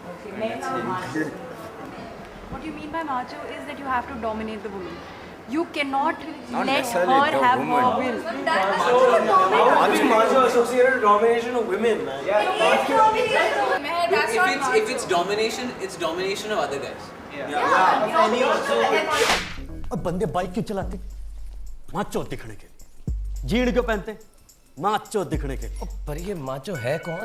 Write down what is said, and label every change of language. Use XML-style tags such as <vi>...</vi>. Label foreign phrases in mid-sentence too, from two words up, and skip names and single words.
<en>What you mean by macho is that you have to dominate the woman. You cannot Not let necessarily her the have woman. her will. Macho associated with domination of women, man. If it's domination, it's domination of other guys.</en> <hi>अब बंदे बाइक क्यों चलाते? माचो दिखने के लिए। जीन क्यों पहनते? माचो दिखने के। पर ये माचो है कौन?</hi>